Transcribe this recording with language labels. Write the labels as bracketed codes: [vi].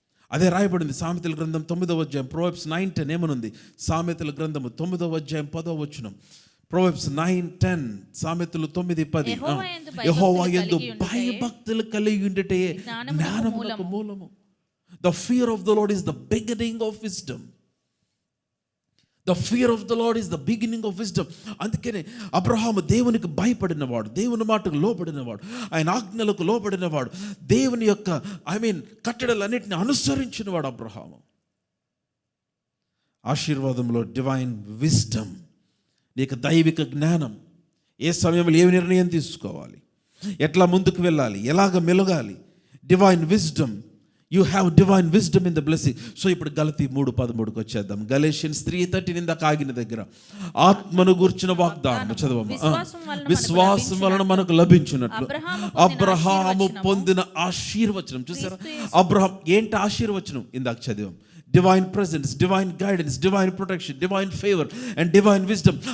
[te] అదే రాయబడింది సామెతల గ్రంథం 9వ అధ్యాయం, Proverbs 9:10 ఏమనుంది? సామెతల గ్రంథము 9వ అధ్యాయం 10వ వచనం, Proverbs 9:10, సామెతలు 9:10. యెహోవా యందు భయభక్తులు కలిగి ఉండుటే జ్ఞానమునకు మూలము. [en] The fear of the Lord is the beginning of wisdom. The fear of the Lord is the beginning of wisdom. [te] అందుకనే అబ్రహాము దేవునికి భయపడినవాడు, దేవుని మాటకు లోబడినవాడు, ఆయన ఆజ్ఞలకు లోబడినవాడు, దేవుని యొక్క కట్టడలన్నిటిని అనుసరించినవాడు అబ్రహాము. ఆశీర్వాదంలో డివైన్ విజ్డమ్, నీకు దైవిక జ్ఞానం. ఏ సమయంలో ఏ నిర్ణయం తీసుకోవాలి, ఎట్లా ముందుకు వెళ్ళాలి, ఎలాగ మెలగాలి. [en] Divine wisdom. You have divine wisdom in the blessing. [te] So ఇప్పుడు గలతీ 3:13 వచ్చేద్దాం. గలేషియన్స్ 3:13 ఇందాక ఆగిన దగ్గర ఆత్మను గూర్చిన వాగ్దానం చదవమ్మా. విశ్వాసం వలన మనకు లభించినట్లు అబ్రహాము పొందిన ఆశీర్వచనం. చూసారా? అబ్రహాం ఏంటి ఆశీర్వచనం? ఇందాక చదివాం. [en] Divine presence, divine guidance, divine protection, divine favour and divine wisdom.